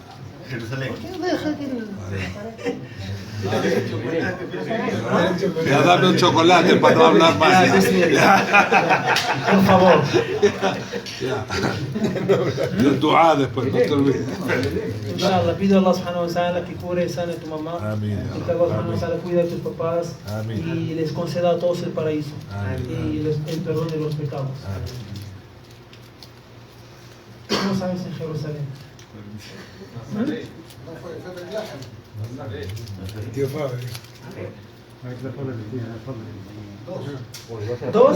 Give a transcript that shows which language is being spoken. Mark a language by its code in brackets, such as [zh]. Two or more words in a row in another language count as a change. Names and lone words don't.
[es] Jerusalén. ¿Por qué deja que Ya dame un chocolate para no hablar Ya, más. bismillah. Por favor. Ya. Y el dua después, no te olvides. [ar] إن شاء الله, [es] pido a [ar] الله سبحانه وتعالى [es] que cure y sane a tu mamá. Amén. Y que [ar] الله سبحانه وتعالى [es] cuide a tus papás. Amén. Y les conceda a todos el paraíso. Amén. Y el perdón de los pecados. ¿Cómo sabes en Jerusalén? Tío Fabio. ¿Dos?